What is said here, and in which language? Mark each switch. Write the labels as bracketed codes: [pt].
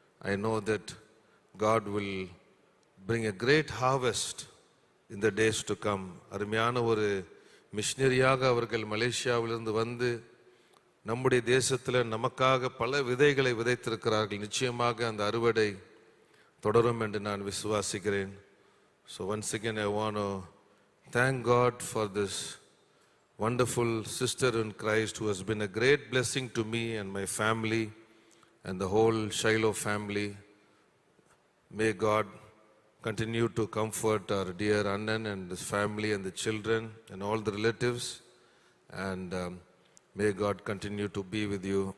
[en] I know that God will bring a great harvest in the days to come. [ta] அருமையான ஒரு மிஷனரியாக அவர்கள் மலேசியாவிலிருந்து வந்து நம்முடைய தேசத்தில் நமக்காக பல விதைகளை விதைத்திருக்கிறார்கள். நிச்சயமாக அந்த அறுவடை தொடரும் என்று நான் விசுவாசிக்கிறேன். [en] So once again I want to thank God for this wonderful sister in Christ who has been a great blessing to me and my family and the whole Shiloh family. May God continue to comfort our dear Annan and his family and the children and all the relatives, and may God continue to be with you.